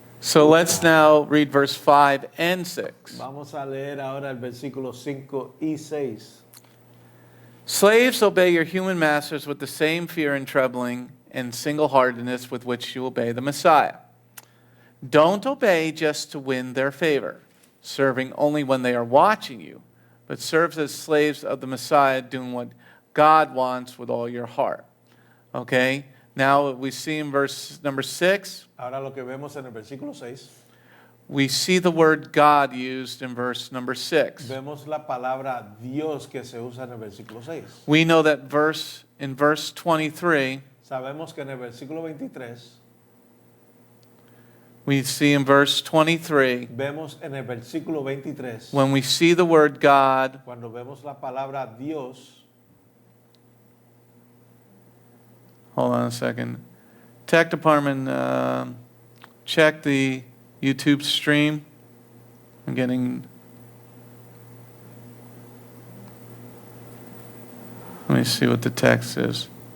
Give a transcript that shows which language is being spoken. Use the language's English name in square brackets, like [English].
[English] So let's now read verse 5 and 6. [Spanish] Vamos a leer ahora el versículo 5 y 6. [English] Slaves, obey your human masters with the same fear and trembling, and single-heartedness with which you obey the Messiah. Don't obey just to win their favor, serving only when they are watching you, but serve as slaves of the Messiah, doing what God wants with all your heart. Okay? Now we see in verse number 6, [Spanish] Ahora lo que vemos en el versículo 6, [English] we see the word God used in verse number 6. [Spanish] vemos la palabra Dios que se usa en el versículo 6. [English] We know that in verse 23, [Spanish] Sabemos que en el versículo 23, [English] we see in verse 23, [Spanish] vemos en el versículo 23, [English] when we see the word God, [Spanish] cuando vemos la palabra Dios, [English] hold on a second. Tech department, check the YouTube stream. I'm getting. Let me see what the text is.